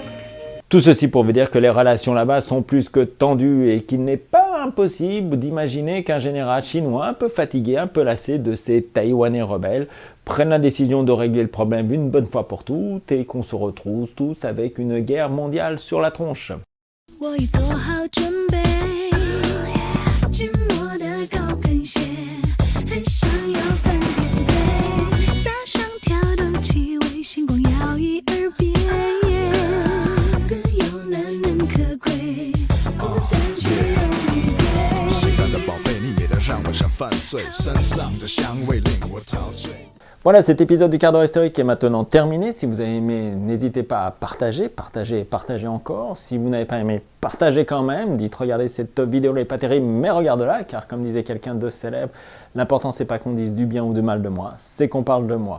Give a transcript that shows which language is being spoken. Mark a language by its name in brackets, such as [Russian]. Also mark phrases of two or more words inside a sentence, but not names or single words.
[French] Tout ceci pour vous dire que les relations là-bas sont plus que tendues et qu'il n'est pas impossible d'imaginer qu'un général chinois un peu fatigué, un peu lassé de ces Taïwanais rebelles prenne la décision de régler le problème une bonne fois pour toutes et qu'on se retrouve tous avec une guerre mondiale sur la tronche. [Chinese] 我已做好准备，寂寞的高跟鞋，很想要翻点醉，撒上跳动气味，星光摇曳耳边，自由难能可贵，孤单却容易醉。谁家的宝贝，你美得让我想犯罪，身上的香味令我陶醉。 [French] Voilà, cet épisode du quart d'heure historique est maintenant terminé. Si vous avez aimé, n'hésitez pas à partager, partager et partager encore. Si vous n'avez pas aimé, partagez quand même. Dites, regardez cette vidéo, elle n'est pas terrible, mais regarde-la, car comme disait quelqu'un de célèbre, l'important c'est pas qu'on dise du bien ou du mal de moi, c'est qu'on parle de moi.